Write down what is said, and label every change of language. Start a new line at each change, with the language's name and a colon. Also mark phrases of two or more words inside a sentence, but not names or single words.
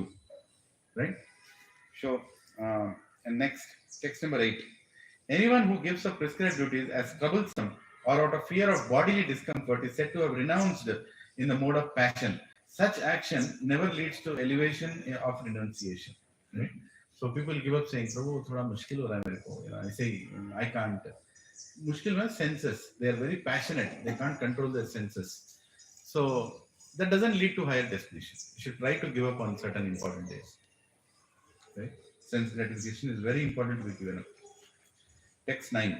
English: Right? So, and next, text number 8. Anyone who gives up prescribed duties as troublesome or out of fear of bodily discomfort is said to have renounced in the mode of passion. Such action never leads to elevation of renunciation. Right? So people give up saying, Prabhu,
Hindi: thoda mushkil ho raha hai mere ko.
English: I say, I can't. Mushkil means senses. They are very passionate. They can't control their senses. So that doesn't lead to higher destination. You should try to give up on certain important days. Okay? Sense gratification is very important to be given up. Text 9.